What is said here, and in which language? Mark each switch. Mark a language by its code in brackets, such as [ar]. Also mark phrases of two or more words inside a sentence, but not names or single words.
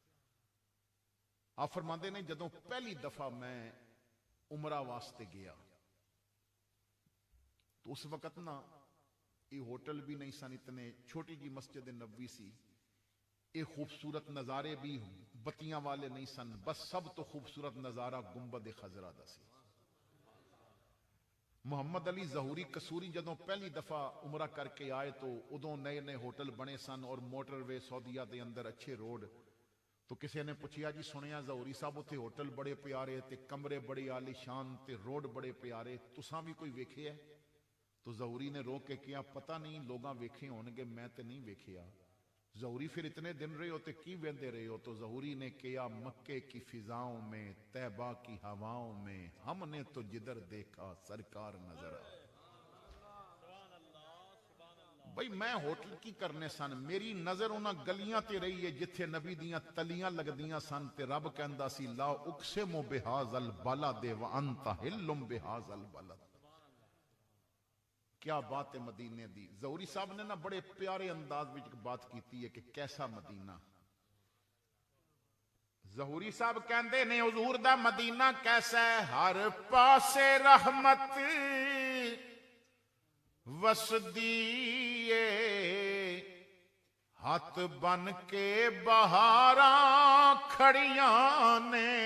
[pa] آپ فرماندے نے جدوں پہلی دفعہ میں عمرہ واسطے گیا تو اس وقت نا یہ ہوٹل بھی نہیں سن، اتنے چھوٹی جی مسجد نبوی سی، یہ خوبصورت نظارے بھی بتیاں والے نہیں سن، بس سب تو خوبصورت نظارہ گنبد خضرا دا سی۔ محمد علی ظہوری قصوری جدوں پہلی دفعہ عمرہ کر کے آئے تو ادوں نئے نئے ہوٹل بنے سن اور موٹر وے سعودیہ دے اندر اچھے روڈ۔ تو کسی نے پوچھیا جی سنیا ظہوری صاحب اتھے ہوٹل بڑے پیارے تے کمرے بڑے عالی شان تے روڈ بڑے پیارے، تساں بھی کوئی ویکھے ہے؟ تو ظہوری نے رو کے کیا پتہ نہیں لوگاں ویکھے ہونگے، میں تے نہیں ویکھیا۔ ظہوری پھر اتنے دن رہے ہو تے کی ویندے رہے ہو؟ تو ظہوری نے کیا [ur] مکے کی فضاؤں میں، طیبہ کی ہواؤں میں، ہم نے تو جدھر دیکھا سرکار نظر آ۔ [pa] بھئی میں ہوٹل کی کرنے سن، میری نظر انہاں گلیاں تے رہی ہے جتھے نبی دیاں تلیاں لگ دیاں سن تے رب کہندا سی [ar] لا اقسم بہذا البلد وانت حل بہذا البلد۔ [pa] کیا بات ہے مدینے دی۔ ظہوری صاحب نے نا بڑے پیارے انداز میں بات کیتی ہے کہ کیسا مدینہ۔ ظہوری صاحب کہندے نے حضور دا مدینہ کیسا ہے؟ ہر پاسے رحمت وسدیے، ہاتھ بن کے بہاراں کھڑیاں نے،